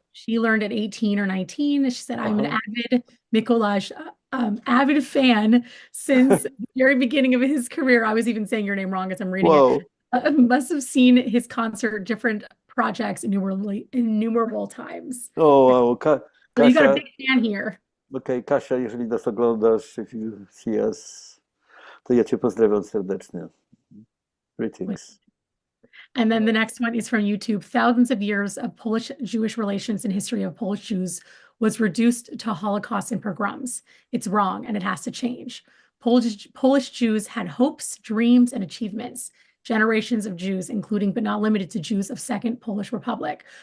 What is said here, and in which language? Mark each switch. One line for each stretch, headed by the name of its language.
English: She learned at 18 or 19. She said, I'm an Uh-huh. avid Mikołaj, avid fan since the very beginning of his career. I was even saying your name wrong as I'm reading Whoa. it. Must have seen his concert, different projects innumerable times. Oh, So you got a Kasia. big fan here.
Polish: Okej, Kasia, jeżeli nas oglądasz,
English: if you see us,
Polish: to ja cię pozdrawiam serdecznie.
English: Greetings. And then the next one is from YouTube. Thousands of years of Polish-Jewish relations and history of Polish Jews was reduced to Holocaust and pogroms. It's wrong, and it has to change. Polish Jews had hopes, dreams, and achievements. Generations of Jews, including but not limited to Jews of Second Polish Republic.